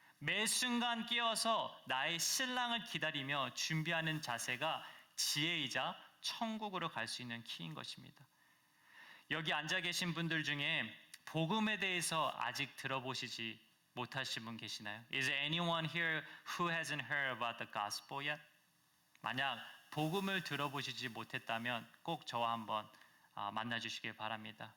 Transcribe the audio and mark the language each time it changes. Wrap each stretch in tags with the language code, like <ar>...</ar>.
<ko>매 순간 깨어서 나의 신랑을 기다리며 준비하는 자세가 지혜이자 천국으로 갈 수 있는 키인 것입니다. 여기 앉아 계신 분들 중에 복음에 대해서 아직 들어보시지 못하신 분 계시나요?</ko> <en>Is there anyone here who hasn't heard about the gospel yet?</en> <ko>만약 복음을 들어보시지 못했다면 꼭 저와 한번 만나주시길 바랍니다.</ko>